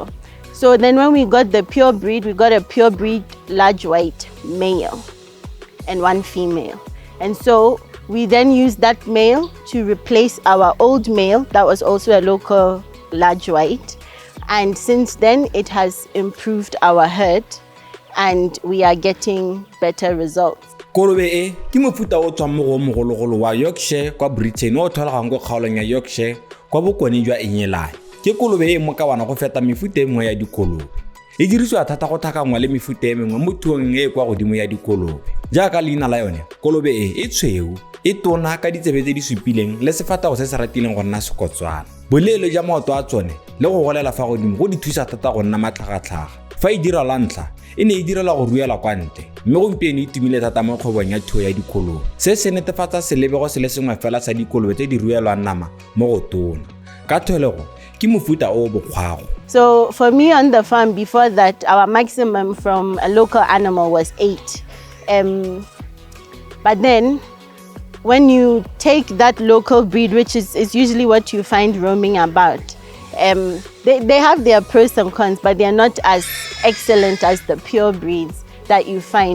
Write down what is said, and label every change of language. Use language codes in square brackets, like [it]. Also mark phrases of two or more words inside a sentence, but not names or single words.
[en] So then when we got the pure breed, we got a pure breed large white male and one female. And so we then used that male to replace our old male that was also a local large white. And since then it has improved our herd and we are getting better results. [tn] Kolobe e ke mofuta o tswa mo go mogologolo wa Yorkshire kwa Britain o tholagang go kgaolong ya Yorkshire kwa bokone jwa Enyelai. Ke kolobe e mo ka wana go feta mefuta e mengwe ya dikolobe. E dirisiwa thata go thakangwa le mefuta e mengwe mo thuong e kwa godimo ya dikolobe. Jaaka leina la yone, kolobe e tshweu, e tona ka ditsebe tse di supileng le sefata go se se ratileng go nna sekotswana. Boleele jwa maoto a tsone le go golela fa godimo go di thusa thata go nna matlhagatlhaga. Fa e dira la ntlha e ne e direla go ruela kwa ntle mme gompieno e tumile thata mo kgwebong ya thuo ya dikolobe. Se se netefatsa selebego se le sengwe fela sa dikolobe tse di ruelwang nama mo go tona. Ka tholego ke mofuta o bokgwago. [en] So for me on the farm before that, our maximum from a local animal was 8. But then when you take that local breed, which is usually what you find roaming about, they have their pros and cons, but they're not as excellent as the pure breeds that you find.